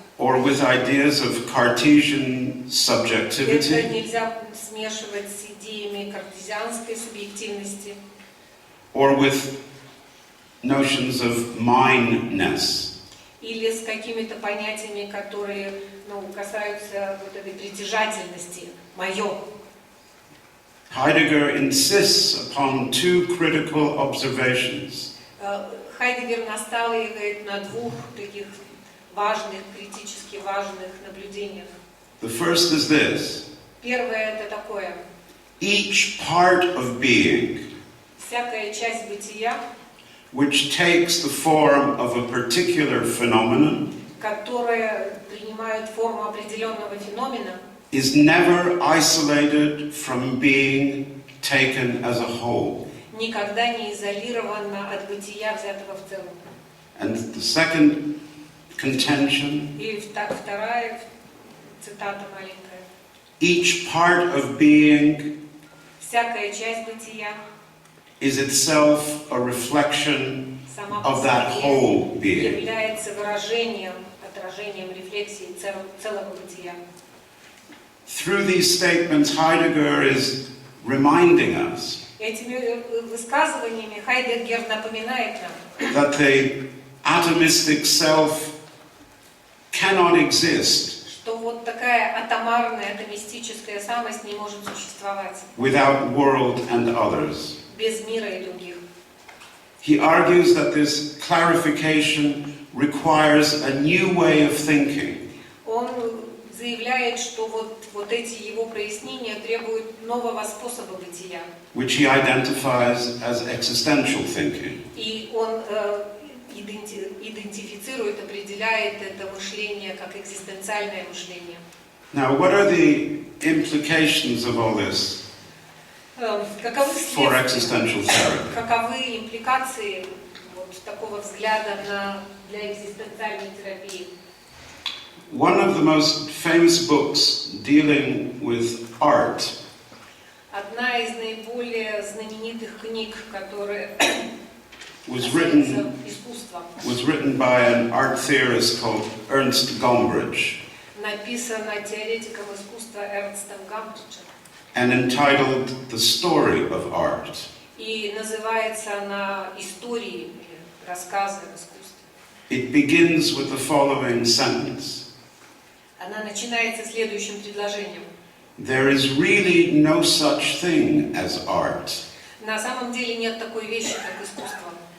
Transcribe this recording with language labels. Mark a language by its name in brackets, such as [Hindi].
[English] Or with ideas of Cartesian subjectivity. [Russian] Это нельзя смешивать с идеями картезианской субъективности. [English] Or with notions of mineness. [Russian] Или с какими-то понятиями, которые касаются вот этой притяжательности, «моё». [English] Heidegger insists upon two critical observations. [Russian] Хайдеггер настаивает на двух таких важных, критически важных наблюдениях. [English] The first is this. [Russian] Первое это такое. [English] Each part of being, [Russian] Всякая часть бытия, [English] which takes the form of a particular phenomenon, [Russian] которая принимает форму определенного феномена, [English] is never isolated from being taken as a whole. [Russian] никогда не изолирована от бытия, взятого в целом. [English] And the second contention, [Russian] И вторая цитата маленькая. [English] each part of being [Russian] Всякая часть бытия [English] is itself a reflection [Russian] сама по [English] of that whole [Russian] себе [English] being. [Russian] является выражением, отражением рефлексии целого бытия. [English] Through these statements, Heidegger is reminding us [Russian] Этими высказываниями Хайдеггер напоминает нам, [English] that the atomistic self cannot exist [Russian] что вот такая атомарная, атомистическая самость не может существовать [English] without world and others. [Russian] без мира и других. [English] He argues that this clarification requires a new way of thinking. [Russian] Он заявляет, что вот эти его прояснения требуют нового способа бытия. [English] Which he identifies as existential thinking. [Russian] И он идентифицирует, определяет это мышление как экзистенциальное мышление. [English] Now, what are the implications of all this [Russian] Каковы [English] for existential therapy? [Russian] каковы импликации такого взгляда для экзистенциальной терапии? [English] One of the most famous books dealing with art [Russian] Одна из наиболее знаменитых книг, которая [English] was [Russian] касается искусства, [English] written by an art theorist called Ernst Gombrich [Russian] написана теоретиком искусства Эрнстом Гамбриджем [English] and entitled The Story of Art. [Russian] и называется она «Истории» или «Рассказы об искусстве». [English] It begins with the following sentence. [Russian] Она начинается следующим предложением. [English] There is really no such thing as art. [Russian] На самом деле нет такой вещи, как искусство.